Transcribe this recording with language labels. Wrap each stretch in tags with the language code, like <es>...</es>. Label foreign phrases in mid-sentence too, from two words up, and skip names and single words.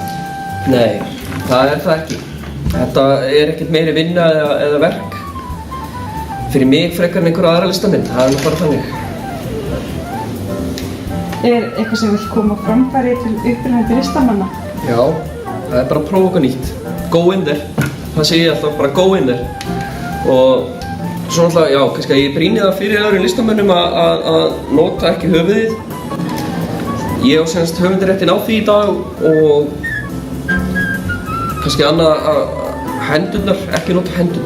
<is>Nei, það ekki. Þetta ekkert meiri vinna eða verk. Fyrir mig frekar en einhverja aðra listamenn, það nú bara þannig. Eitthvað sem vill koma á framfæri til upprennandi listamanna? Já. Það bara að prófa eitthvað nýtt.</is> <en>Go in there.</en> <is>Það segi ég alltaf, bara</is> <en>go in there.</en> <is>Og svo náttúrulega, já, kannski að ég brýni það fyrir öðrum listamönnum að nota ekki höfuðið. Ég á semst höfundaréttinn á því í dag og kannski annað að hendurnar, ekki nota hendurnar.</is>